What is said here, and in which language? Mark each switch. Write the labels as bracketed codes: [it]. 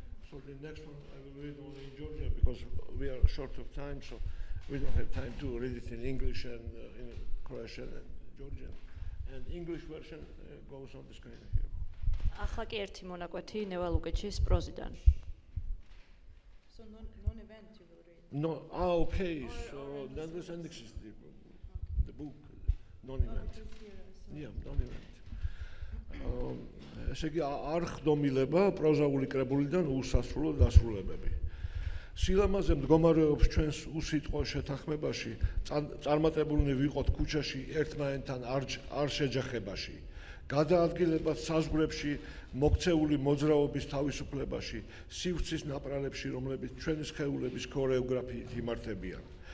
[en] So the next one I will read only in Georgian because we are short of time, so we don't have time to read it in English and in Croatian and Georgian. And English version goes on the screen here. [ka] ახლა კი ერთი მონაკვეთი ნევა ლუკიჩის პროზიდან. [en] So non-event you will read. No, okay. So that was the book, non-event. Yeah, non-event. [ka] ესე იგი არ ხდომილება პროზაული კრებულიდან უსასრულო დასრულებები. სილამაზე მდგომარეობს ჩვენს უსიტყვო შეთანხმებაში, წარმატებულნი ვიყოთ ქუჩაში ერთმანეთთან არ შეჯახებაში. გადაადგილებათ საზღვრებში მოქცეული მოძრაობის თავისუფლებაში, სივრცის ნაპრალებში, რომლებიც ჩვენი სხეულების ქორეოგრაფიით იმართებიან.